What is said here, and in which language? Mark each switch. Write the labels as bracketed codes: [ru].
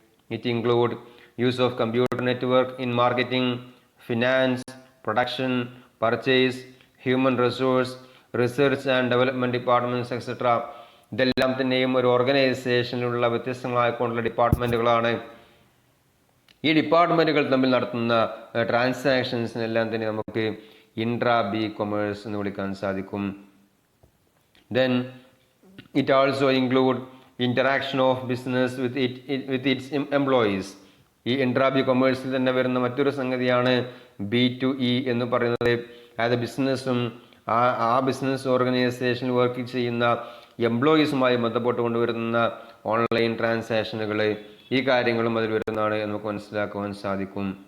[en] It include use of computer network in marketing, finance, production, purchase, human resource, research and development departments etcetera. [ml] ഇതെല്ലാം തന്നെയും ഒരു ഓർഗനൈസേഷനിലുള്ള വ്യത്യസ്തങ്ങളായിക്കൊണ്ടുള്ള ഡിപ്പാർട്ട്മെൻറ്റുകളാണ്. ഈ ഡിപ്പാർട്ട്മെൻറ്റുകൾ തമ്മിൽ നടത്തുന്ന ട്രാൻസാക്ഷൻസിനെല്ലാം തന്നെ നമുക്ക് ഇൻട്രാ ബി കൊമേഴ്സ് എന്ന് വിളിക്കാൻ സാധിക്കും. [en] Then it also include interaction of business with its employees. [ml] ഈ ഇൻട്രാ ബി കൊമേഴ്സിൽ തന്നെ വരുന്ന മറ്റൊരു സംഗതിയാണ് B2E എന്ന് പറയുന്നത്. അതായത് ബിസിനസ്സും ആ ബിസിനസ് ഓർഗനൈസേഷനിൽ വർക്ക് ചെയ്യുന്ന എംപ്ലോയീസുമായി ബന്ധപ്പെട്ട് കൊണ്ടുവരുന്ന ഓൺലൈൻ ട്രാൻസാക്ഷനുകൾ, ഈ കാര്യങ്ങളും അതിൽ വരുന്നതാണ് എന്ന് നമുക്ക് മനസ്സിലാക്കുവാൻ സാധിക്കും.